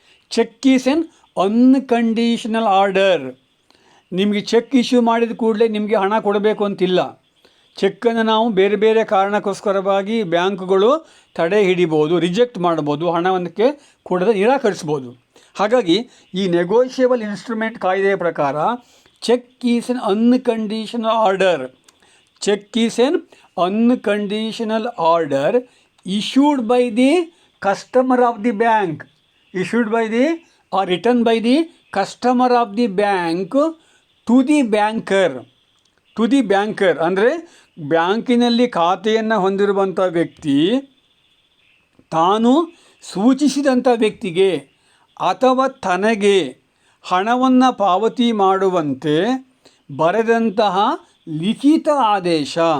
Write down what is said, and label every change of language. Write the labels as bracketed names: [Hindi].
[English] Cheque is an unconditional order. [Kannada] ನಿಮಗೆ check issue ಮಾಡಿದ ಕೂಡಲೇ ನಿಮಗೆ ಹಣ ಕೊಡಬೇಕು ಅಂತಿಲ್ಲ. ಚೆಕ್ಕನ್ನು ನಾವು ಬೇರೆ ಬೇರೆ ಕಾರಣಕ್ಕೋಸ್ಕರವಾಗಿ ಬ್ಯಾಂಕ್ಗಳು ತಡೆ ಹಿಡಿಬೋದು, ರಿಜೆಕ್ಟ್ ಮಾಡ್ಬೋದು, ಹಣವನ್ನಕ್ಕೆ ಕೊಡದೆ ನಿರಾಕರಿಸ್ಬೋದು. ಹಾಗಾಗಿ ಈ ನೆಗೋಷಿಯಬಲ್ ಇನ್ಸ್ಟ್ರೂಮೆಂಟ್ ಕಾಯ್ದೆಯ ಪ್ರಕಾರ [English] Cheque is an unconditional order. Cheque is an unconditional order issued by the customer of the bank, issued by the or written by the customer of the bank to the banker. To the banker [Kannada] ಅಂದರೆ ಬ್ಯಾಂಕಿನಲ್ಲಿ ಖಾತೆಯನ್ನು ಹೊಂದಿರುವಂಥ ವ್ಯಕ್ತಿ ತಾನು ಸೂಚಿಸಿದಂಥ ವ್ಯಕ್ತಿಗೆ ಅಥವಾ ತನಗೆ ಹಣವನ್ನು ಪಾವತಿ ಮಾಡುವಂತೆ ಬರೆದಂತಹ ಲಿಖಿತ ಆದೇಶ.